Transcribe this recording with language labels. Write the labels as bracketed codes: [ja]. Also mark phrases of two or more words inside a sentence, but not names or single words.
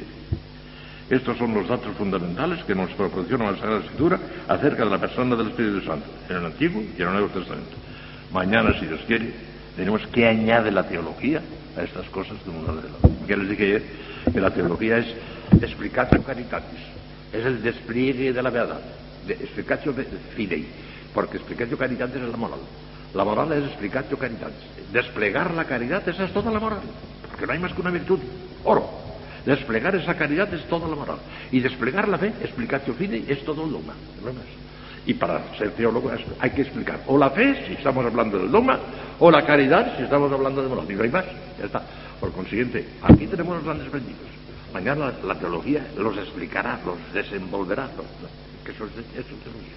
[es] Estos son los datos fundamentales que nos proporciona la Sagrada Escritura acerca de la persona del Espíritu Santo, en el Antiguo y en el Nuevo Testamento. Mañana, si Dios quiere, tenemos que añadir la teología a estas cosas que nos ha. Ya les dije ayer que la teología es [la] explicatio caritatis, [es] es el despliegue de la verdad, de [la] explicatio fidei, [es] porque [la] explicatio caritatis [es] es la moral. La moral es [la] explicatio caritatis. [es] Desplegar la caridad, esa es toda la moral, porque no hay más que una virtud, oro. Desplegar esa caridad es toda la moral. Y desplegar la fe, [la] explicatio fidei, [es] es todo el dogma. No más. Y para ser teólogo hay que explicar o la fe, si estamos hablando del dogma, o la caridad, si estamos hablando de moral. Y no hay más. Ya está. Por consiguiente, aquí tenemos los grandes benditos. Mañana la teología los explicará, los desenvolverá. Que eso es teología.